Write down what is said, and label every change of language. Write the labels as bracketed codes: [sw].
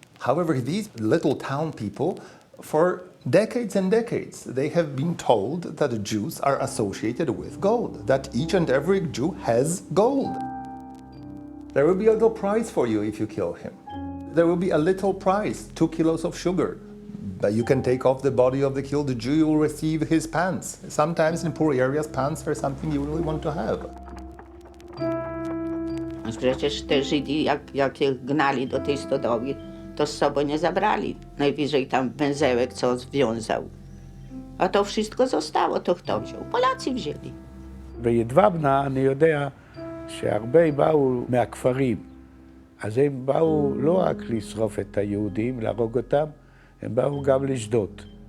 [en] However, these little town people, for decades and decades, they have been told that the Jews are associated with gold, that each and every Jew has gold. There will be a little prize for you if you kill him. There will be a little prize, 2 kilos of sugar. But you can take off the body of the killed Jew, you will receive his pants. Sometimes in poor areas, pants are something you really want to have. [pl] Przecież te Żydzi, jak ich gnali do tej stodoły, to z sobą nie zabrali. Najwyżej tam węzełek, co związał. A to wszystko zostało, to kto wziął? Polacy wzięli. [he] בידוובנה אני יודע שהרבה באו מהכפרים. אז הם באו לא רק לשרוף את היהודים, להרוג אותם, הם באו גם לשדוד.